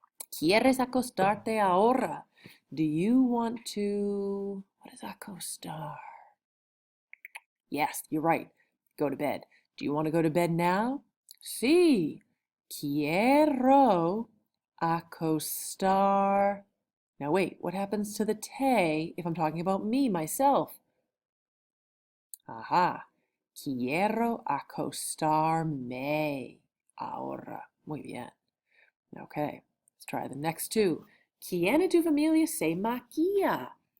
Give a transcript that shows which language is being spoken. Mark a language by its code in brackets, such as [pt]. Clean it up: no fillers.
[es] ¿Quieres acostarte ahora? [en] Do you want to, what is acostar? Yes, you're right. Go to bed. Do you want to go to bed now? [es] Sí. Quiero acostar. [en] Now wait, what happens to the te if I'm talking about me, myself? Aha. [es] Quiero acostarme ahora. Muy bien. [en] Okay, let's try the next two. [es] ¿Quién en tu familia se maquilla?